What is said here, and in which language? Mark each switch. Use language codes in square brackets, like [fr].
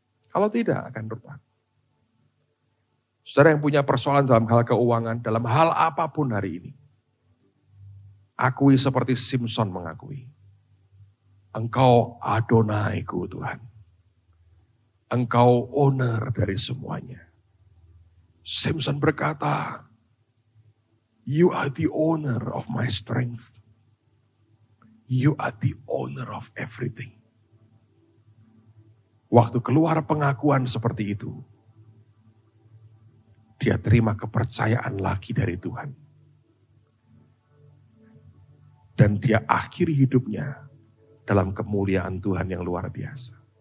[id] Kalau tidak, akan rusak. Saudara yang punya persoalan dalam hal keuangan, dalam hal apapun hari ini, akui seperti Simpson mengakui. Engkau Adonaiku Tuhan. Engkau owner dari semuanya. [en] Simpson [id] berkata, [en] you are the owner of my strength. You are the owner of everything. [id] Waktu keluar pengakuan seperti itu, dia terima kepercayaan lagi dari Tuhan. Dan dia akhiri hidupnya dalam kemuliaan Tuhan yang luar biasa.